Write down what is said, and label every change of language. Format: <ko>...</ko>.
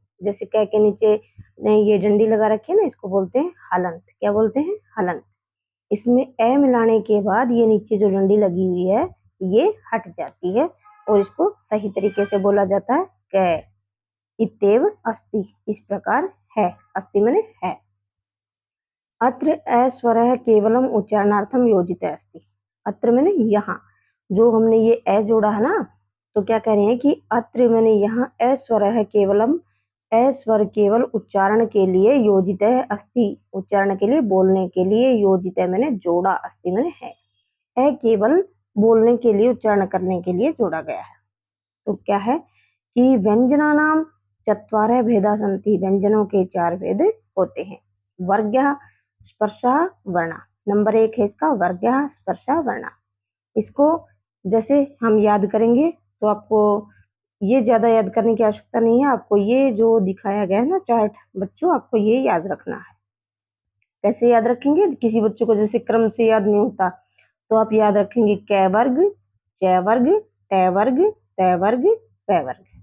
<hi>जैसे क के नीचे ये डंडी लगा रखी है ना, इसको बोलते हैं हलंत। क्या बोलते हैं? हलंत। इसमें ए मिलाने के बाद ये नीचे जो डंडी लगी हुई है ये हट जाती है और इसको सही तरीके से बोला जाता है क।</hi> <sa>इत्येव अस्ति,</sa> <hi>इस प्रकार है। अस्ति माने है।</hi> <sa>अत्र अस्वरः केवलम उच्चारणार्थम योजित अस्ति।</sa> <hi>अत्र माने यहाँ, जो हमने ये ए जोड़ा है ना, तो क्या कह रहे हैं कि अत्र माने यहाँ,</hi> <sa>अस्वरः केवलम,</sa> <hi>अस्वर केवल उच्चारण के लिए, योजित है अस्ति, उच्चारण के लिए, बोलने के लिए, योजित है मैंने जोड़ा, अस्ति माने है। ए केवल बोलने के लिए, उच्चारण करने के लिए जोड़ा गया है। तो क्या है कि</hi> <sa>व्यंजनानाम चत्वारः भेदा सन्ति,</sa> <hi>व्यंजनों के 4 भेद होते हैं। वर्ग्यः स्पर्शः वर्णः, नंबर 1 है इसका वर्ग्यः स्पर्शः वर्णः। इसको जैसे हम याद करेंगे तो आपको ये ज्यादा याद करने की आवश्यकता नहीं है। आपको ये जो दिखाया गया है ना चार्ट बच्चों, आपको ये याद रखना है। कैसे याद रखेंगे? किसी बच्चों को जैसे क्रम से याद नहीं होता तो आप याद रखेंगे क वर्ग, च वर्ग, ट वर्ग, त वर्ग, प वर्ग।</hi>